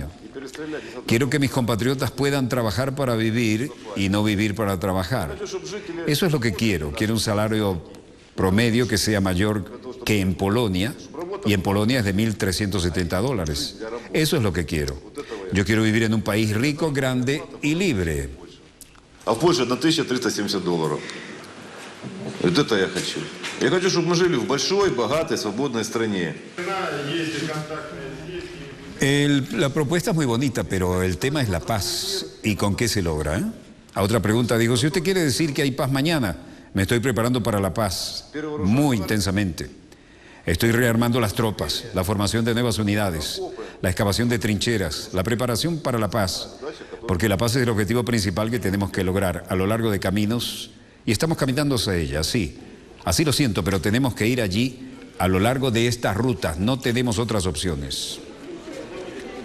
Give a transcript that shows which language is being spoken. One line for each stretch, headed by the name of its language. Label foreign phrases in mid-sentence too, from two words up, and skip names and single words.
Spanish: Quiero que mis compatriotas puedan trabajar para vivir y no vivir para trabajar. Eso es lo que quiero. Quiero un salario promedio que sea mayor que en Polonia, y en Polonia es de $1.370. Eso es lo que quiero. Yo quiero vivir en un país rico, grande y libre.
Russian: А в Польше $1.370. Вот это я хочу. Я хочу, чтобы мы жили в большой, богатой, свободной стране.
Spanish: La propuesta es muy bonita, pero el tema es la paz. ¿Y con qué se logra? A otra pregunta digo, si usted quiere decir que hay paz mañana, me estoy preparando para la paz muy intensamente. Estoy rearmando las tropas, la formación de nuevas unidades, la excavación de trincheras, la preparación para la paz, porque la paz es el objetivo principal que tenemos que lograr a lo largo de caminos, y estamos caminando hacia ella, sí, así lo siento, pero tenemos que ir allí a lo largo de estas rutas, no tenemos otras opciones.